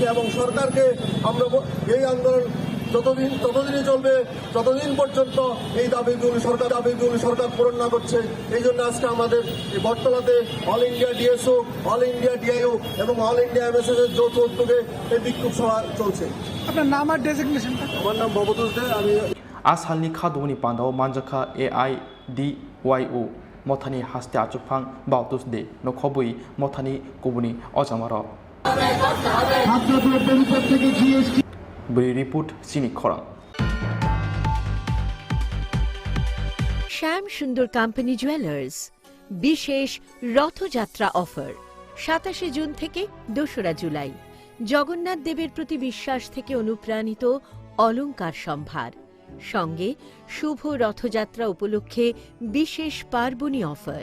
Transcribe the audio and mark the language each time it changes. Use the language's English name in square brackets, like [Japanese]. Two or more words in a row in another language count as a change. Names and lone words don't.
[Bangla] এবং সরকারকে আমরা এই আন্দোলন ততদিনই চলবে যতদিন পর্যন্ত এই দাবিগুলো সরকার পূরণ না করছে। এই জন্য আজকে আমাদের এই বটতলাতে অল ইন্ডিয়া ডিএসও, অল ইন্ডিয়া ডিআইও এবং অল ইন্ডিয়া এমএসএস এর যৌথ উদ্যোগে এই বিক্ষোভ সভা চলছে। আপনার নাম আর ডেজিগনেশনটা? আমার নাম ভবতোষ দে। আমি [Kok Borok] आसालनि खादुमनि पान्दाव मानजाखा AIDYO मथानि हास्ते आचुकफां बावतुस दे नखबुई मथानि कुबुनि अजामार रिपोर्ट सिनि खरां। [Bangla] শ্যাম সুন্দর কোম্পানি জুয়েলার্স, বিশেষ রথযাত্রা অফার 27 জুন থেকে 2রা জুলাই। জগন্নাথ দেবের প্রতি বিশ্বাস থেকে অনুপ্রাণিত অলংকার সম্ভার, সঙ্গে শুভ রথযাত্রা উপলক্ষে বিশেষ পার্বণী অফার।